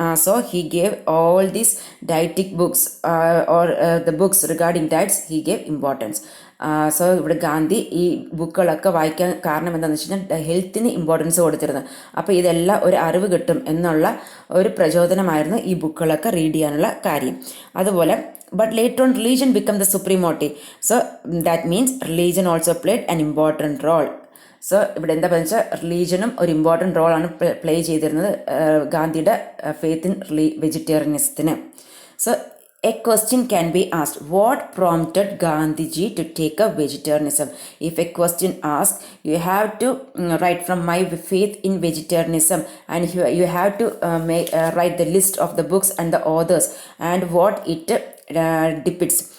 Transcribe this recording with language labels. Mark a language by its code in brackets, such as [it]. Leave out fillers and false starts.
[en] So he gave all these dietic books or the books regarding diets, he gave importance. [ml] So ഇവിടെ ഗാന്ധി ഈ ബുക്കുകളൊക്കെ വായിക്കാൻ കാരണം എന്താണെന്ന് വെച്ച് കഴിഞ്ഞാൽ ഹെൽത്തിന് ഇമ്പോർട്ടൻസ് കൊടുത്തിരുന്നത്. അപ്പോൾ ഇതെല്ലാം ഒരു അറിവ് കിട്ടും എന്നുള്ള ഒരു പ്രചോദനമായിരുന്നു ഈ ബുക്കുകളൊക്കെ റീഡ് ചെയ്യാനുള്ള കാര്യം. അതുപോലെ [en] But later on religion become the supreme motive. So that means religion also played an important role. [ml] So ഇവിടെ എന്താ പറയുക വെച്ചാൽ റിലീജിയനും ഒരു ഇമ്പോർട്ടൻറ്റ് റോളാണ് പ്ലേ ചെയ്തിരുന്നത് ഗാന്ധിയുടെ faith in വെജിറ്റേറിയനിസത്തിന്. [en] So a question can be asked, what prompted Gandhiji to take up vegetarianism? If a question asked, you have to write from my faith in vegetarianism, and you have to write the list of the books and the authors and what it depicts.